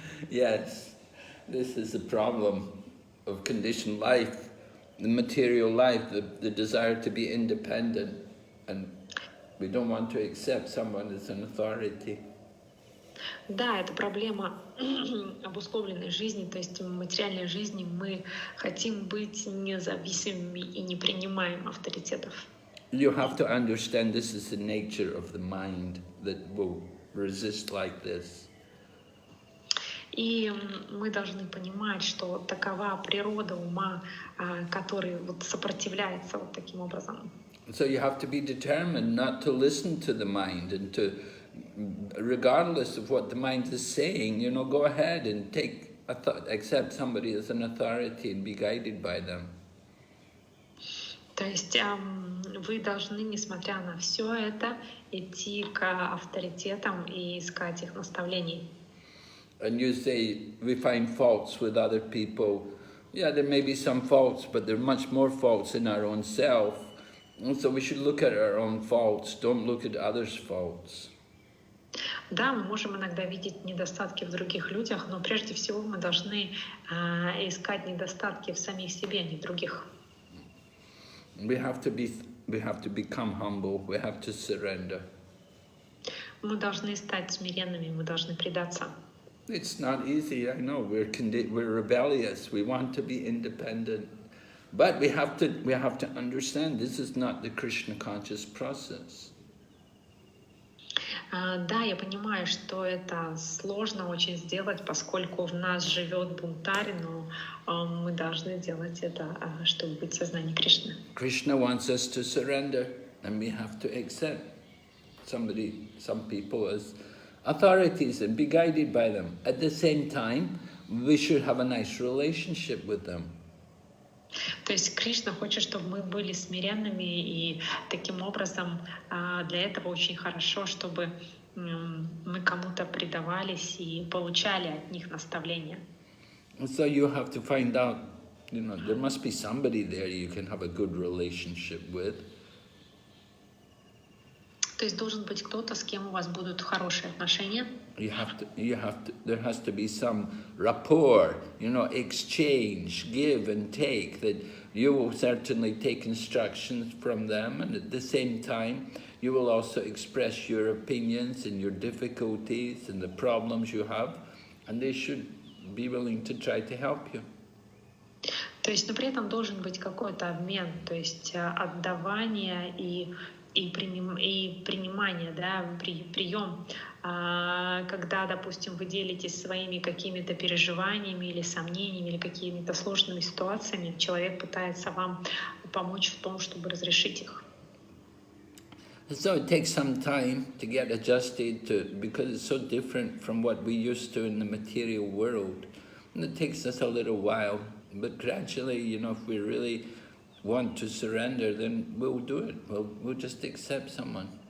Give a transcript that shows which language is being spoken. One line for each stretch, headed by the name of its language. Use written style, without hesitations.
English: Yes, this is the problem of conditioned life, the material life, the desire to be independent, and we don't want to accept someone as an authority.
Russian: Да, это проблема обусловленной жизни, то есть в материальной жизни мы хотим быть независимыми и не принимаем авторитетов.
English: You have to understand this is the nature of the mind that will resist like this.
Russian: И мы должны понимать, что такова природа ума, который вот сопротивляется вот таким образом.
English: So you have to be determined not to listen to the mind and to, regardless of what the mind is saying, you know, go ahead and accept somebody as an authority and be guided by them.
Russian: То есть вы должны, несмотря на все это, идти к авторитетам и искать их наставлений.
English: And you say, we find faults with other people. Yeah, there may be some faults, but there are much more faults in our own self. And so we should look at our own faults, don't look at others' faults.
Russian: Да, мы можем иногда видеть недостатки в других людях, но прежде всего мы должны искать недостатки в самих себе, а не в других.
English: We have to become humble, we have to surrender.
Russian: Мы должны стать смиренными, мы должны предаться.
English: It's not easy, I know, we're rebellious, we want to be independent. But we have to understand this is not the Krishna conscious process.
Russian: Да, я понимаю, что это сложно очень сделать, поскольку в нас живет бунтарь, но мы должны делать это, чтобы быть в сознании Кришны.
English: Krishna wants us to surrender, and we have to accept some people as authorities and be guided by them. At the same time, we should have a nice relationship with them.
Russian: То есть Кришна хочет, чтобы мы были смиренными, и таким образом для этого очень хорошо, чтобы мы кому-то предавались и получали от них наставления.
English: So you have to find out, you know, there must be somebody there you can have a good relationship with.
Russian: То есть должен быть кто-то, с кем у вас будут хорошие отношения.
English: There has to be some rapport, you know, exchange, give and take, that you will certainly take instructions from them, and at the same time, you will also express your opinions and your difficulties and the problems you have, and they should be willing to try to help you.
Russian: То есть, но при этом должен быть какой-то обмен, то есть отдавание и принимание, да, прием, когда, допустим, вы делитесь своими какими-то переживаниями или сомнениями или какими-то сложными ситуациями, человек пытается вам помочь в том, чтобы разрешить их.
English: So it takes some time to get adjusted to, because it's so different from what we used to in the material world. And it takes us a little while, but gradually, you know, if we really want to surrender, then we'll do it. We'll just accept someone.